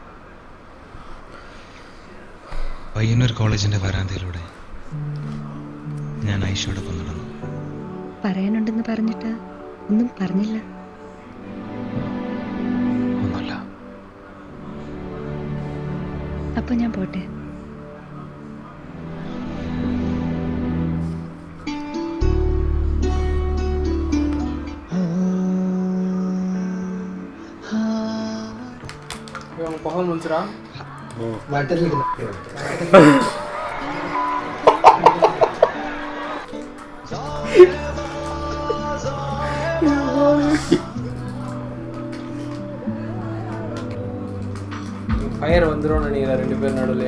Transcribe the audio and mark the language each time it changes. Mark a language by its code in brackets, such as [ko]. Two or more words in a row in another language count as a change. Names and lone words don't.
[ml] പയ്യന്നൂർ കോളേജിന്റെ വരാന്തയിലൂടെ ഞാൻ ഐഷയോടൊപ്പം നടന്നു. പറയാനുണ്ടെന്ന് പറഞ്ഞിട്ട് ഒന്നും പറഞ്ഞില്ല. ഒന്നുമില്ല. അപ്പൊ ഞാൻ പോട്ടെ. [ta] புகை முடிச்சுடா. ஃபயர் வந்துடும் நினைக்கிறேன் ரெண்டு பேர் நடுவில்.